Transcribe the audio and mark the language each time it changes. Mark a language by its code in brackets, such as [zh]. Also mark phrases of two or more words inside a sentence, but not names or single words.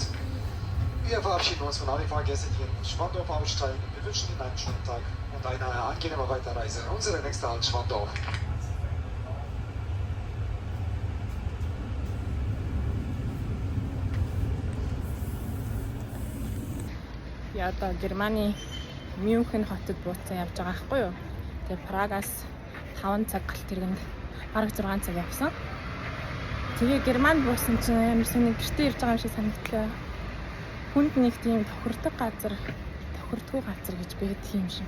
[de] Wir verabschieden uns von allen Fahrgästen, die in Schwandorf aussteigen. Wir wünschen Ihnen einen schönen Tag und eine angenehme Weiterreise. Unsere nächste Halt Schwandorf. [mn] Я одоо Германы Мюнхен хотод бууцсан явж байгаа байхгүй юу. Тэгээ Прагаас 5 цаг галт тэргэнд бараг 6 цаг явсан. Тэгээ Германд буусан чинь амар сони гэртээ ирж байгаа юм шиг санагдлаа. Хүнд нэг тийм тохирдог газар, тохирдгүй газар гэж байдаг юм шиг.